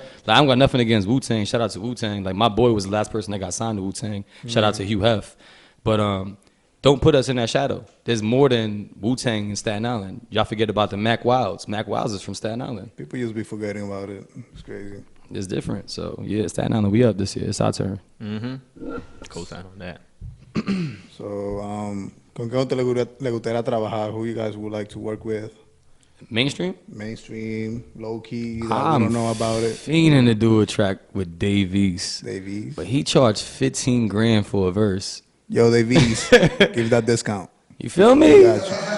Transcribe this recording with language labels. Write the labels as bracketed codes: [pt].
[en] Like, I don't got nothing against Wu-Tang. Shout out to Wu-Tang. Like, my boy was the last person that got signed to Wu-Tang. Shout out to Hugh Hef. But don't put us in that shadow. There's more than Wu-Tang in Staten Island. Y'all forget about the Mac Wilds. Mac Wilds is from Staten Island. People used to be forgetting about it. It's crazy. It's different. So, yeah, Staten Island, we up this year. It's our turn. Co-sign on that. [es] So, ¿con qué otro le gustaría trabajar? [en] Who you guys would like to work with? Mainstream? Mainstream, low-key, that we don't know about it. Fiending to do a track with Dave East. Dave East. But he charged 15 grand for a verse. Yo, Dave East, give that discount. You feel me? Got you.